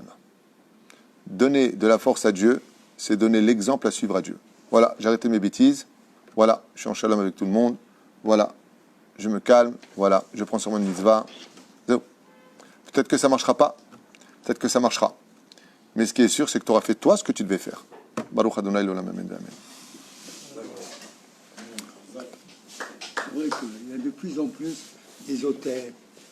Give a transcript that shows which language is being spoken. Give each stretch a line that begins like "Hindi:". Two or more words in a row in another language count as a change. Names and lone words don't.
French: Donner de la force à Dieu, c'est donner l'exemple à suivre à Dieu. Voilà, j'ai arrêté mes bêtises. Voilà, je suis en shalom avec tout le monde. Voilà, je me calme. Voilà, je prends sur mon mitzvah. Peut-être que ça ne marchera pas. Peut-être que ça marchera. Mais ce qui est sûr, c'est que tu auras fait toi ce que tu devais faire.
Hebrew: ברוך אדוני לעולם, אמן, אמן.
French: C'est vrai qu'il y a de plus en plus des hôtels